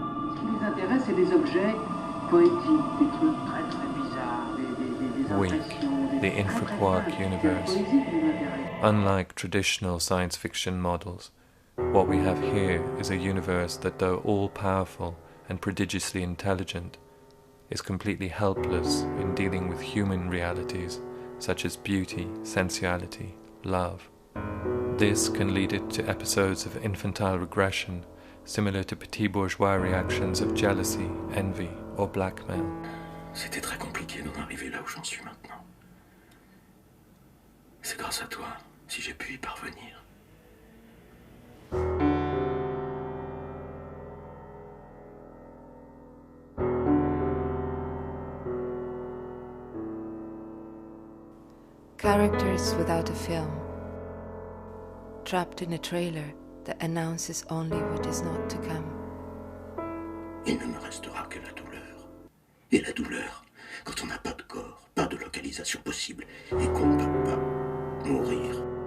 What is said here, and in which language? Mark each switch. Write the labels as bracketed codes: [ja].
[fr] Ce qui les intéresse, c'est des objets poétiques, des trucs très très bizarres, des impressions, [en] the infra-quark universe. Unlike traditional science fiction models, what we have here is a universe that, though all-powerful and prodigiously intelligent, is completely helpless in dealing with human realities such as beauty, sensuality, love. This can lead it to episodes of infantile regression, similar to petit bourgeois reactions of jealousy, envy, or blackmail. [fr] C'était très compliqué d'en arriver là où j'en suis maintenant. C'est grâce à toi si j'ai pu y parvenir. [en] Characters without a film, trapped in a trailer that announces only what is not to come. [fr] Il ne me restera que la douleur. Et la douleur, quand on n'a pas de corps, pas de localisation possible, et qu'on ne peut pas mourir.